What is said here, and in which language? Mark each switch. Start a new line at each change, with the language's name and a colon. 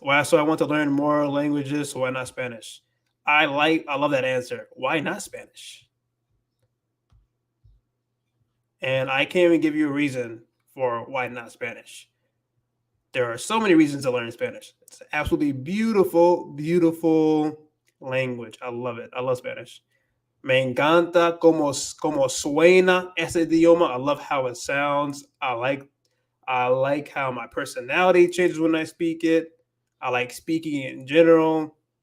English: Wow, so I want to learn more languages, so why not Spanish? I love that answer. Why not Spanish? And I can't even give you a reason for why not Spanish. There are so many reasons to learn Spanish. It's an absolutely beautiful, beautiful language. I love it. I love Spanish.
Spanish: Me encanta como suena ese idioma.
English: I love how it sounds. I like how my personality changes when I speak it. I like speaking in general.